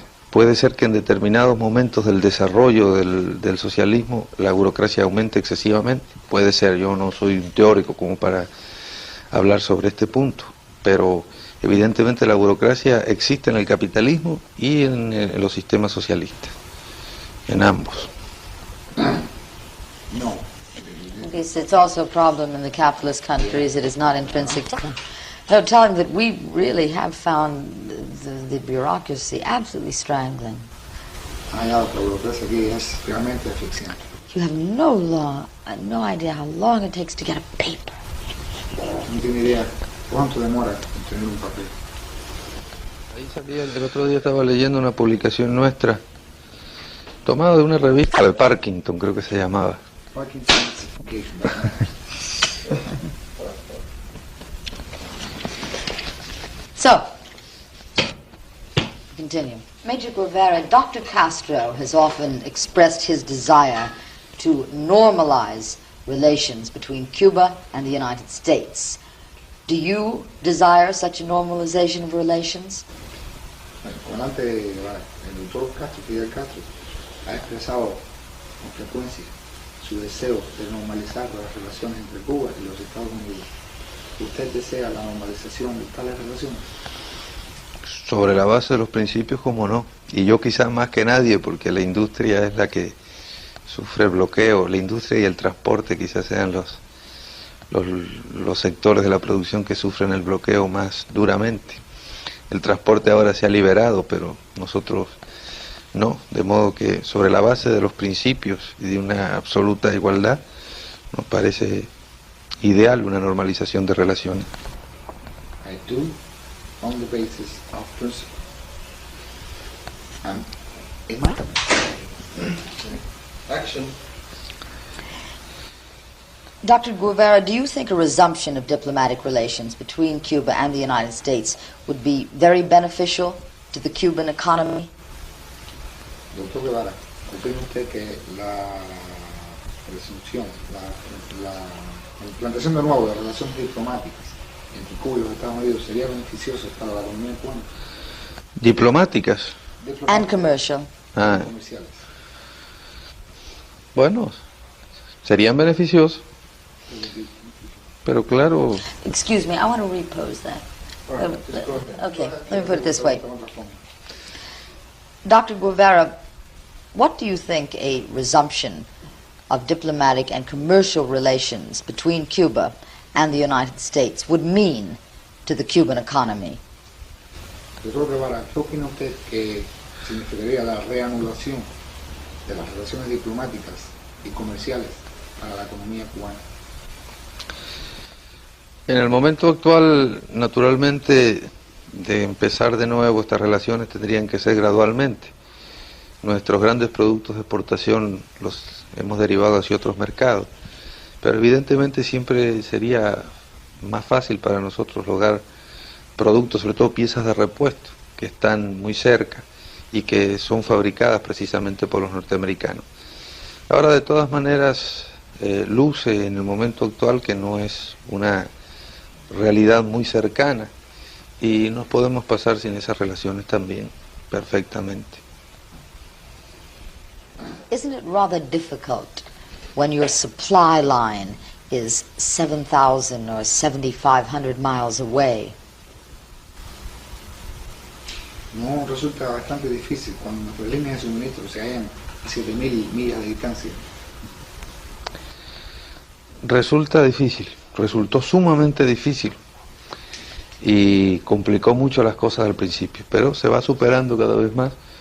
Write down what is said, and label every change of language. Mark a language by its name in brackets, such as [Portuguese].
[Spanish] Puede ser que en determinados momentos del desarrollo del socialismo la burocracia aumente excesivamente, puede ser, yo no soy un teórico como para hablar sobre este punto, pero evidentemente la burocracia existe en el capitalismo y en los sistemas socialistas, en ambos. No. [English] It's also a problem in the capitalist countries. It is not intrinsic to them. No, tell him that we really have found the bureaucracy absolutely strangling. [Spanish] La burocracia aquí es realmente asfixiante. [English] You have no idea how long it takes to get a paper. [Spanish] No tiene idea cuánto demora en tener un papel. Ahí salía, el otro día estaba leyendo una publicación nuestra, tomada de una revista de Parkinson, creo que se llamaba. [English] Parkinson's engagement. So, continue. Major Guevara, Dr. Castro has often expressed his desire to normalize relations between Cuba and the United States. Do you desire such a normalization of relations? [Spanish] El comandante, el doctor Castro, Fidel Castro, ha expresado con frecuencia su deseo de normalizar las relaciones entre Cuba y los Estados Unidos. ¿Usted desea la normalización de tales relaciones? Sobre la base de los principios, como no. Y yo quizás más que nadie, porque la industria es la que sufre el bloqueo. La industria y el transporte quizás sean los sectores de la producción que sufren el bloqueo más duramente. El transporte ahora se ha liberado, pero nosotros no. De modo que sobre la base de los principios y de una absoluta igualdad, nos parece ideal una normalización de relaciones. [English] I do, on the basis of principle. And Action. Dr. Guevara, do you think a resumption of diplomatic relations between Cuba and the United States would be very beneficial to the Cuban economy? [Spanish] Doctor Guevara, ¿opina usted que la resunción, la implantación de nuevo de relaciones diplomáticas entre Cuba y los Estados Unidos sería beneficiosa para la economía cubana? Diplomáticas. [English] And commercial. Ah, [Spanish] Comerciales. bueno, serían beneficiosos, pero claro, [English] Excuse me, I want to repose that. Okay, let me put it this way. Dr. Guevara, what do you think a resumption of diplomatic and commercial relations between Cuba and the United States would mean to the Cuban economy? [Spanish] Doctor Guevara, ¿qué opina usted que significaría la reanudación de las relaciones diplomáticas y comerciales para la economía cubana? En el momento actual, naturalmente, de empezar de nuevo estas relaciones tendrían que ser gradualmente. Nuestros grandes productos de exportación los hemos derivado hacia otros mercados, pero evidentemente siempre sería más fácil para nosotros lograr productos, sobre todo piezas de repuesto, que están muy cerca y que son fabricadas precisamente por los norteamericanos. Ahora, de todas maneras, luce en el momento actual que no es una realidad muy cercana y nos podemos pasar sin esas relaciones también perfectamente. [English] Isn't it rather difficult when your supply line is 7,000 or 7,500 miles away? [Spanish] No, resulta bastante difícil cuando nuestras líneas de suministro se hallan a 7.000 millas de distancia. Resulta difícil, resultó sumamente difícil y complicó mucho las cosas al principio, pero se va superando cada vez más.